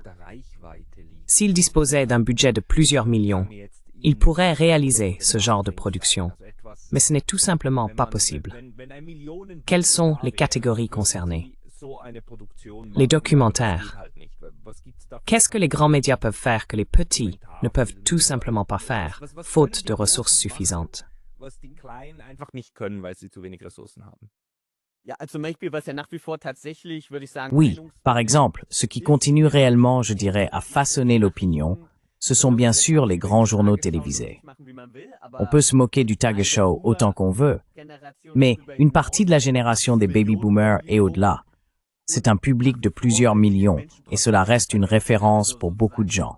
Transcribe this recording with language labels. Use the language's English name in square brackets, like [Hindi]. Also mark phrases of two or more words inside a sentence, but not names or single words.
[French] S'ils disposaient d'un budget de plusieurs millions, ils pourraient réaliser ce genre de production. mais ce n'est tout simplement pas possible. Quelles sont les catégories concernées? Les documentaires. Qu'est-ce que les grands médias peuvent faire que les petits ne peuvent tout simplement pas faire, faute de ressources suffisantes? [German] Was die Kleinen einfach nicht können, weil sie zu wenig Ressourcen haben. Ja, also zum Beispiel, was ja nach wie vor tatsächlich, würde ich sagen, [French] Oui, par exemple, ce qui continue réellement, je dirais, à façonner l'opinion, ce sont bien sûr les grands journaux télévisés. On peut se moquer du Tagesschau autant qu'on veut, mais une partie de la génération des baby-boomers est au-delà. C'est un public de plusieurs millions et cela reste une référence pour beaucoup de gens.